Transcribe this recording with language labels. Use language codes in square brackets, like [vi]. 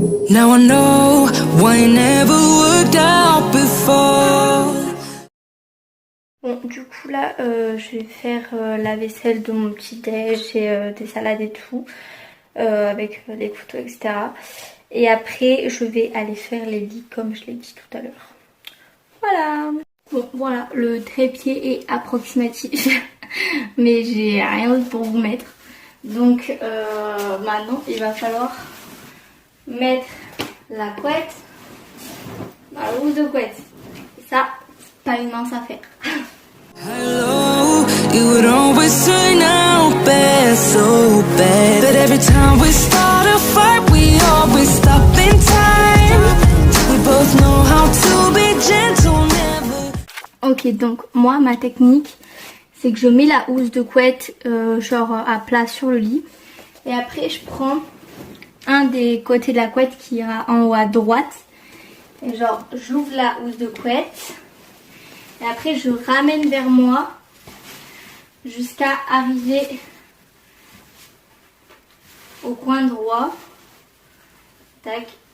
[en] now I know why it never worked out before. [fr] Bon, du coup là, je vais faire la vaisselle de mon petit déj et des salades et tout, avec les couteaux, etc. Et après, je vais aller faire les lits comme je l'ai dit tout à l'heure. Voilà. Bon, voilà, le trépied est approximatif, mais j'ai rien d'autre pour vous mettre. Donc maintenant, il va falloir mettre la couette dans la housse de couette. Et ça, c'est pas une mince affaire. [en] Hello, it would always turn out bad, so bad. But every time we start a fight, we always stop in time. We both know how to be gentle, never. [fr] Ok, donc moi, ma technique, c'est que je mets la housse de couette genre à plat sur le lit. Et après, je prends un des côtés de la couette qui ira en haut à droite. Et genre, j'ouvre la housse de couette. Et après, je ramène vers moi jusqu'à arriver au coin droit. Tac.